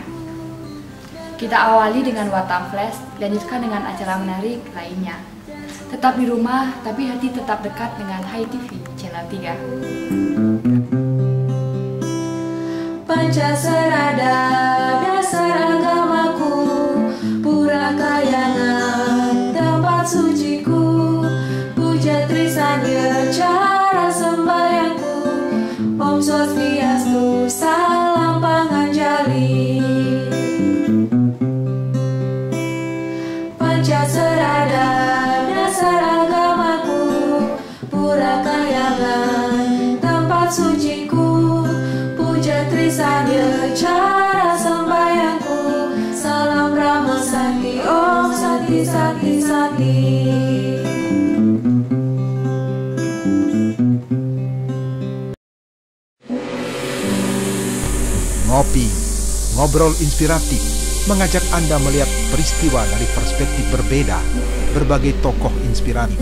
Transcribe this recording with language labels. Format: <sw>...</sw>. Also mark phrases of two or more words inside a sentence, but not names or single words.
<id>Kita awali dengan Watam Flash, lanjutkan dengan acara menarik lainnya. Tetap di rumah, tapi hati tetap dekat dengan Hai TV Channel 3. Pancasarada dasar agamaku, Purakayangan tempat suciku, Puja Trisanya cara sembahyangku,</id> <sa>Om Swastiastu</sa> <id>salam panganjali. Pancasarada dasar agamaku, Purakayangan tempat suciku, Puja Trisanya cara sembahyangku, salam Brahma Sakti,</id> <sa>Om Sakti Sakti Sakti.</sa> <id>Ngopi, ngobrol inspiratif, mengajak Anda melihat peristiwa dari perspektif berbeda, berbagai tokoh inspiratif.</id>